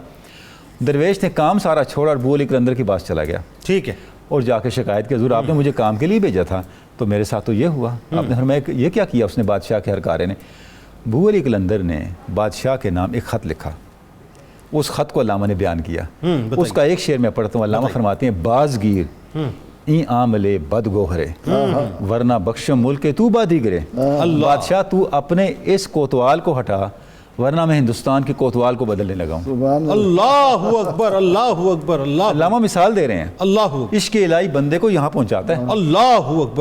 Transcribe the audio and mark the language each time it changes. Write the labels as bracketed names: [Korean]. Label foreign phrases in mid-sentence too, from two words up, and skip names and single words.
[Urdu] درویش نے کام سارا چھوڑا اور ابو علی کلندر کے پاس چلا گیا. ٹھیک ہے. اور جا کے شکایت کی, حضور آپ نے مجھے کام کے لیے بھیجا تھا تو میرے ساتھ تو یہ ہوا. آپ نے فرمایا یہ کیا کیا؟ اس نے بادشاہ کے ہرکارے نے. ابو علی کلندر نے بادشاہ کے نام ایک خط لکھا, اس خط کو علامہ نے بیان کیا. اس کا ایک شعر میں پڑھتا ہوں. علامہ فرماتے ہیں [Persian] بازگیر این عاملے بد گوہرے ورنہ بخشم ملک تو بادی گرے. [Urdu] بادشاہ تو اپنے اس کوتوال کو ہٹا ورنہ میں ہندوستان کے کوتوال کو بدلنے لگا ہوں. [Arabic] اللہ اکبر اللہ اکبر. اللہ [Urdu] علامہ مثال دے رہے ہیں. اللہ عشق الہی بندے کو یہاں پہنچاتا ہے. [Arabic] اللہ اکبر.